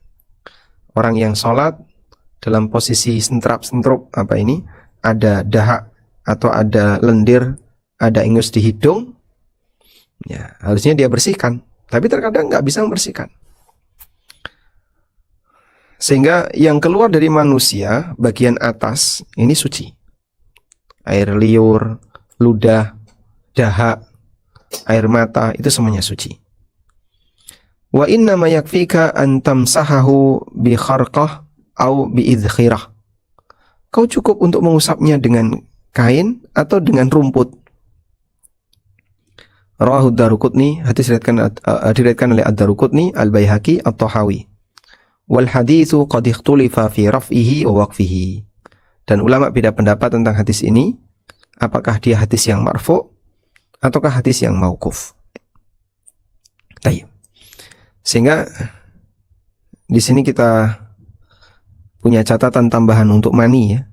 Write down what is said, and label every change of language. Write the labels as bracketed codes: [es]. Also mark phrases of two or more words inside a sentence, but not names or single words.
[id] Orang yang sholat dalam posisi sentrap-sentrup ada dahak atau ada lendir, ada ingus di hidung, ya harusnya dia bersihkan. Tapi terkadang nggak bisa membersihkan. Sehingga yang keluar dari manusia bagian atas ini suci. Air liur, ludah, dahak, air mata, itu semuanya suci. [ar] وإنما يكفيك أن تمسحه بخرقة أو بإذخرة. [id] Kau cukup untuk mengusapnya dengan kain atau dengan rumput. [ar] رواه الدارقطني, [id] hadis diriwayatkan oleh Ad-Daruqutni, Al-Baihaqi, At-Tahawi. [ar] والحديث قد اختلف في رفعه ووقفه. [id] Dan ulama beda pendapat tentang hadis ini, apakah dia hadis yang marfu ataukah hadis yang mauquf. Baik. Sehingga di sini kita punya catatan tambahan untuk mani, ya.